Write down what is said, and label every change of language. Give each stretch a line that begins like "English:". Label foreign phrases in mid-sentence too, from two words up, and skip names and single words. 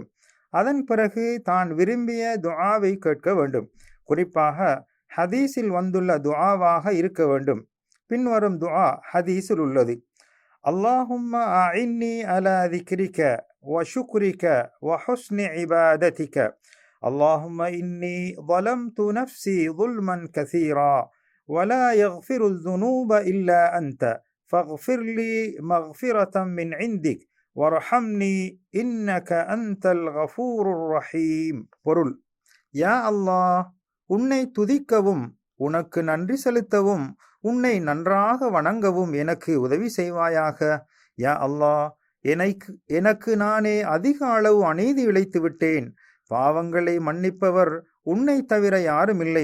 Tamil: அதன் பிறகு தான் விரும்பிய துஆவை கேட்க வேண்டும். குறிப்பாக ஹதீஸில் வந்துள்ள துஆவாக இருக்க வேண்டும். பின்வரும் துஆ ஹதீஸில் உள்ளது.
Arabic: اللهم أعني على ذكرك وشكرك وحسن عبادتك. اللهم إني ظلمت نفسي ظلما كثيرا ولا يغفر الذنوب إلا أنت فاغفر لي مغفرة من عندك وارحمني إنك أنت الغفور الرحيم.
Tamil: பொருள்: யா அல்லாஹ், உன்னை துதிக்கவும் உனக்கு நன்றி செலுத்தவும் உன்னை நன்றாக வணங்கவும் எனக்கு உதவி செய்வாயாக. யா அல்லாஹ், எனக்கு நானே அதிக அளவு அநீதி இழைத்து விட்டேன். பாவங்களை மன்னிப்பவர் உன்னை தவிர யாருமில்லை.